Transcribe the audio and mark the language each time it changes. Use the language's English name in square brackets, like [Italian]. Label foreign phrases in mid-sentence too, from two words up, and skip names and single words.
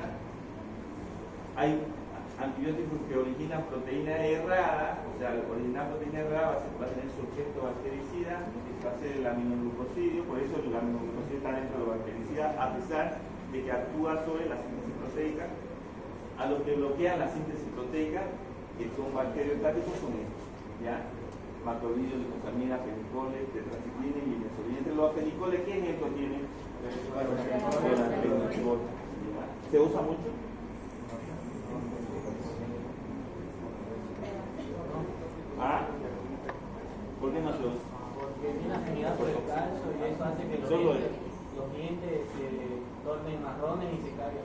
[Spanish] Hay antibióticos que originan proteína errada, o sea, al originar proteína errada va a tener su efecto bactericida, que va a ser el aminoglucosidio, por eso el aminoglucosidio está dentro de la bactericida, a pesar de que actúa sobre la síntesis proteica. A los que bloquean la síntesis proteica, que son bacteriostáticos, son estos, ¿ya? Macrolidios, glucosamina, fenicoles, tetraciclina y inosol. Y entre los fenicoles, ¿qué ejemplo tienen? ¿Se usa mucho? ¿Ah? ¿Por qué no se usa? Porque tiene afinidad por el calcio y eso hace que los dientes se tornen marrones y se caigan.